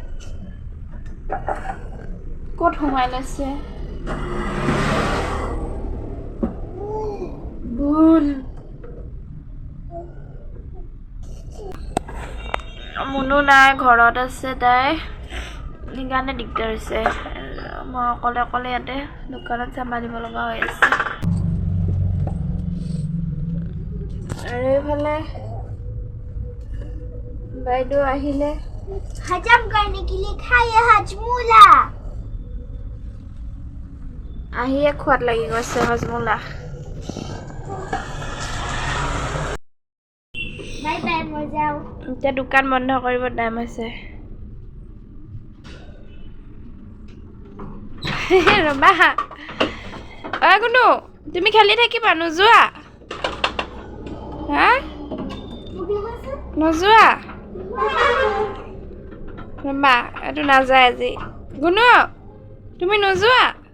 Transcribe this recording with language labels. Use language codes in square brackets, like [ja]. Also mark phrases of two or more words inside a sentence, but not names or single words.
[as] ক'ত সোমাই লৈছে ভুল মুনু নাই ঘৰত আছে তাই সেইকাৰণে দিগদাৰ হৈছে মই অকলে ইয়াতে দোকানত চম্ভালিব লগা হৈ আছে আৰু এইফালে বাইদেউ আহিলে [hi] हजम करने के लिए खाइए हजमूला [as] আহিয়ে খোৱাত লাগি গৈছে হজমুলা বাই বাই মই যাওঁ এতিয়া দোকান বন্ধ কৰিব টাইম হৈছে ৰবা ঐ গুণু তুমি খেলি থাকিবা নোযোৱা হা নোযোৱা ৰবা এইটো নাযায় আজি গুণু তুমি নোযোৱা